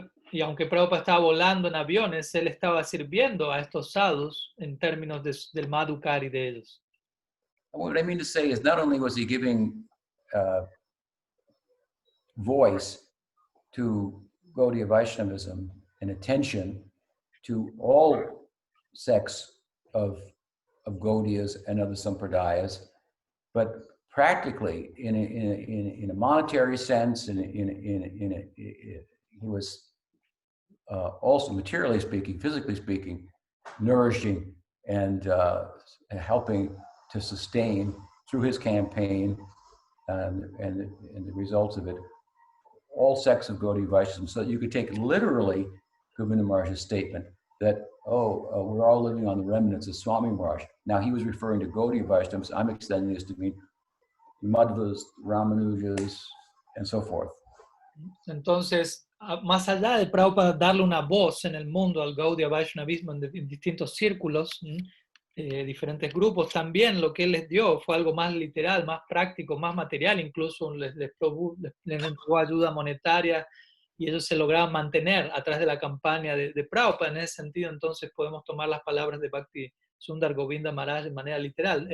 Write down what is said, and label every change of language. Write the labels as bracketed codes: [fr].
[es] Y aunque Prabhupada estaba volando en aviones, él estaba sirviendo a estos sadhus en términos del Madhukari de ellos. [en] What I mean to say is not only was he giving voice to Gaudiya Vaishnavism and attention to all sects of Gaudiyas and other Sampradayas, but practically in a monetary sense, he was also materially speaking, physically speaking, nourishing and helping to sustain through his campaign and the results of it, all sects of Gaudiya Vaishnavism, so that you could take literally Govinda Maharaj's statement that, we're all living on the remnants of Swami Maharaj. Now he was referring to Gaudiya Vaishnavas. I'm extending this to mean Madhvas, Ramanujas, and so forth. [es] Entonces, más allá de Prabhupada darle una voz en el mundo al Gaudiya Vaishnavismo en distintos círculos, diferentes grupos, también lo que él les dio fue algo más literal, más práctico, más material, incluso les entregó ayuda monetaria y ellos se lograban mantener a través de la campaña de Prabhupada. En ese sentido, entonces podemos tomar las palabras de Bhakti Sundar Govinda Maharaj de manera literal.